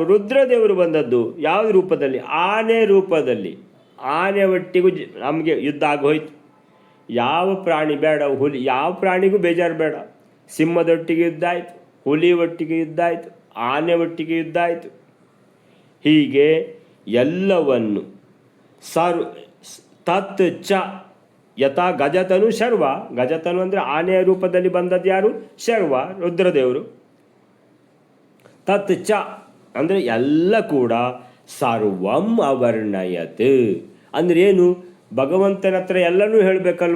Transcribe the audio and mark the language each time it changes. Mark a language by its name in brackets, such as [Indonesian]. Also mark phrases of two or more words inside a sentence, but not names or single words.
[Kannada] ರುದ್ರದೇವರು ಬಂದದ್ದು ಯಾವ ರೂಪದಲ್ಲಿ? ಆನೆ ರೂಪದಲ್ಲಿ. ಆನೆ ಒಟ್ಟಿಗೂ ನಮಗೆ ಯುದ್ಧ ಆಗೋಯ್ತು. ಯಾವ ಪ್ರಾಣಿ ಬೇಡ, ಹುಲಿ, ಯಾವ ಪ್ರಾಣಿಗೂ ಬೇಜಾರು ಬೇಡ. ಸಿಂಹದೊಟ್ಟಿಗೆ ಯುದ್ಧ ಆಯಿತು, ಹುಲಿ ಒಟ್ಟಿಗೆ ಯುದ್ಧ ಆಯಿತು, ಆನೆ ಒಟ್ಟಿಗೆ ಯುದ್ಧ ಆಯಿತು. ಹೀಗೆ ಎಲ್ಲವನ್ನು [Sanskrit] ತತ್ ಚ ಯಥಾ ಗಜತನು ಶರ್ವ. [Kannada] ಗಜತನು ಅಂದರೆ ಆನೆಯ ರೂಪದಲ್ಲಿ ಬಂದದ್ದು ಯಾರು? ಶರ್ವ, ರುದ್ರದೇವರು. [Sanskrit] ತತ್ ಚ [Kannada] ಅಂದರೆ ಎಲ್ಲ ಕೂಡ [Sanskrit] ಸರ್ವಂ ಅವರ್ಣಯತ್ [Kannada] ಅಂದರೆ ಏನು? ಭಗವಂತನ ಹತ್ರ ಎಲ್ಲನೂ ಹೇಳಬೇಕಲ್ವ.